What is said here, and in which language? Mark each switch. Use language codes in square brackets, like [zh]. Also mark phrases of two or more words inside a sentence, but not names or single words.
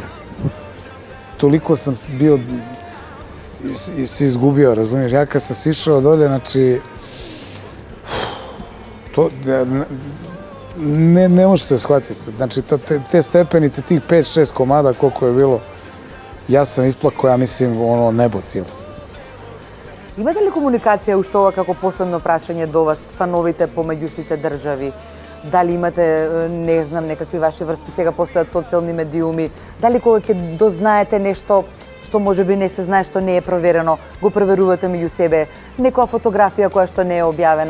[sr] Toliko sam bio i se izgubio, razumiješ? Ja kad sam sišao dolje, znači, ne možete shvatiti. Znači, te stepenice, tih 5-6 komada, koliko je bilo, ja sam isplakao, ja mislim, ono nebo cijelo. [mk] Имате ли комуникација уште ова како последно прашање до вас, фановите помеѓу сите држави? дали имате, не знам, некакви ваши врски, сега постојат социјални медиуми, дали кога ќе дознаете нешто што можеби не се знае, што не е проверено, го проверувате меѓу себе, некоја фотографија која што не е објавена.